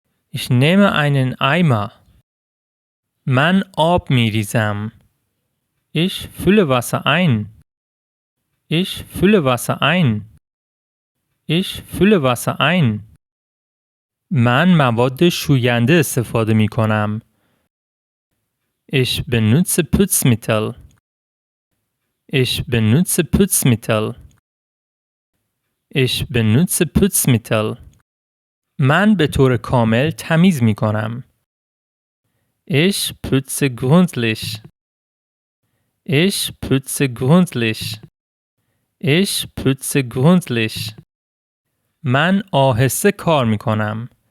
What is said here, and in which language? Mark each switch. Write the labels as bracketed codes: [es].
[de] Ich nehme einen Eimer. [fa] من آب می ریزم. [de] Ich fülle Wasser ein. Ich fülle Wasser ein. Ich fülle Wasser ein. [fa] من مواد شوینده استفاده می کنم. [de] Ich benutze Putzmittel. Ich benutze Putzmittel. Ich benutze Putzmittel. [fa] من به طور کامل تمیز می کنم. [de] Ich putze gründlich. Ich putze gründlich. Ich putze gründlich. [fa] من آهسته کار می کنم.